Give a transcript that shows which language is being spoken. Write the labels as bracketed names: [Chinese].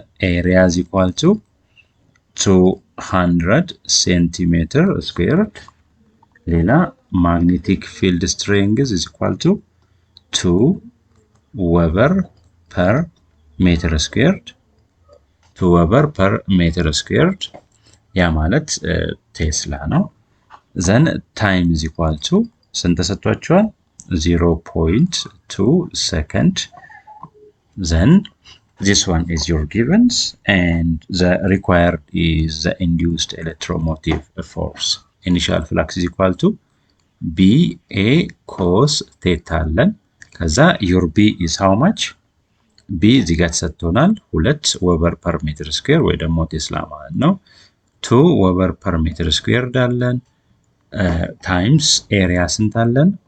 [Amharic] ኤሪያ is equal to 200 ሴንቲሜትር ስኩዌርድ። ሌላ ማግኔቲክ ፊልድ ስትሬንግዝ is equal to 2 ዌበር ፐር ሜትር ስኩዌርድ 2 ዌበር ፐር ሜትር ስኩዌርድ ያ ማለት ቴስላ ነው። ዘን ታይም is equal to ስንት ተሰጥቷቸዋል? [English] 0.2 second። then this one is your givens and the required is the induced electromotive force. initial flux is equal to BA cos theta [Amharic] አለን። ከዛ [English] your B is how much? [Amharic] B እዚህ ጋር ተሰጥቶናል 2 ዌበር ፐር ሜትር ስኩዌር ወይ ደግሞ ቴስላ ማለት ነው። 2 ዌበር ፐር ሜትር ስኩዌር አለን ታይምስ ኤሪያ ስንት አለን?